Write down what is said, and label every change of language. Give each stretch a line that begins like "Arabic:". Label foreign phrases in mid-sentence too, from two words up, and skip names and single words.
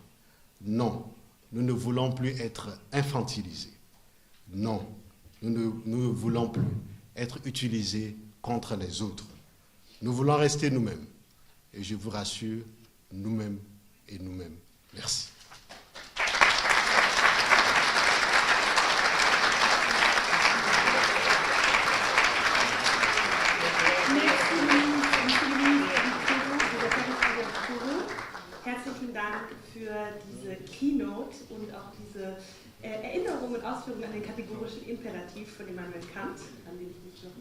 French: Non, nous ne voulons plus être infantilisés. Non, nous ne voulons plus être utilisés contre les autres. Nous voulons rester nous-mêmes. Et je vous rassure, nous-mêmes et nous-mêmes. Merci.
German: Herzlichen Dank für diese Keynote und auch diese Erinnerung und Ausführung an den kategorischen Imperativ von Immanuel Kant, an den ich mich noch